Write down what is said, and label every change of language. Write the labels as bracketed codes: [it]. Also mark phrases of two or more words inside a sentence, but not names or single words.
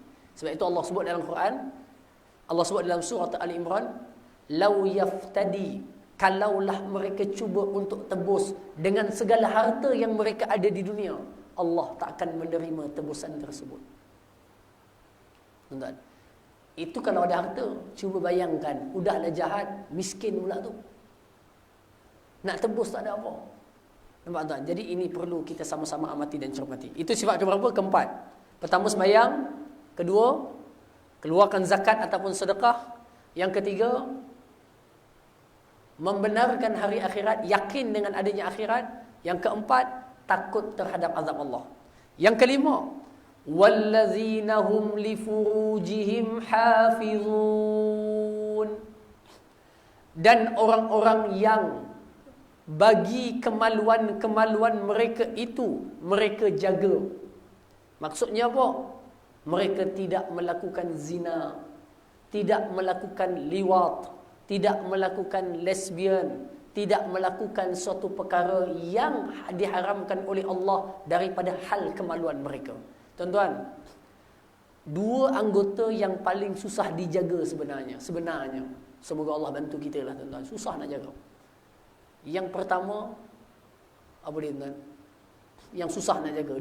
[ms] Sebab itu Allah sebut dalam Quran, Allah sebut dalam surah Ali Imran, [ar] "لو يفتدي", [ms] kalaulah mereka cuba untuk tebus dengan segala harta yang mereka ada di dunia, Allah tak akan menerima tebusan tersebut. Tuan-tuan, itu kalau ada harta, cuba bayangkan, udahlah jahat, miskin pula tu. Nak tebus tak ada apa. Nampak tuan? Jadi ini perlu kita sama-sama amati dan cermati. Itu sifat keberapa? Keempat. Pertama sembahyang, kedua keluarkan zakat ataupun sedekah, yang ketiga membenarkan hari akhirat, yakin dengan adanya akhirat, yang keempat takut terhadap azab Allah. Yang kelima, [ar] والذين هم لفروجهم حافظون. [ms] Dan orang-orang yang bagi kemaluan-kemaluan mereka itu mereka jaga. Maksudnya apa? Mereka tidak melakukan zina, tidak melakukan liwat, tidak melakukan lesbian, tidak melakukan suatu perkara yang diharamkan oleh Allah daripada hal kemaluan mereka. Tuan-tuan, dua anggota yang paling susah dijaga sebenarnya. Semoga Allah bantu kita lah tuan-tuan. Susah nak jaga. Yang pertama, apa dia tuan? Yang susah nak jaga.